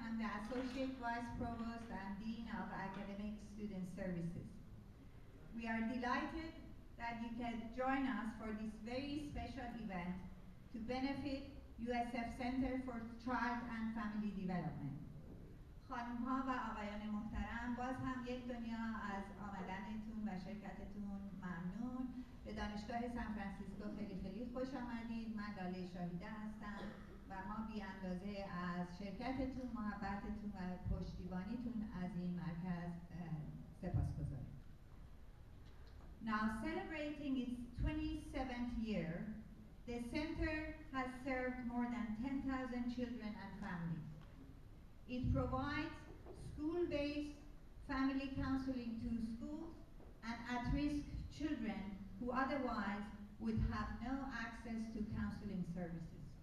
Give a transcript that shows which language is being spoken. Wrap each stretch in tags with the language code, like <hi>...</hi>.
<en>I'm the Associate Vice Provost and Dean of Academic Student Services. We are delighted that you can join us for this very special event to benefit USF Center for Child and Family Development.</en> <fa>خانم‌ها و آقایان محترم، باز هم یک دنیا از آمدنتون و شرکتتون ممنون. به دانشگاه سان فرانسیسکو خیلی خوش آمدید. من لاله شاهیده هستم و ما بی اندازه از شرکتتون، محبتتون و پشتیبانیتون از این مرکز سپاسگزاریم.</fa> <en>Now celebrating its 27th year, the center has served more than 10,000 children and families. It provides school-based family counseling to schools and at-risk children who otherwise would have no access to counseling services.</en>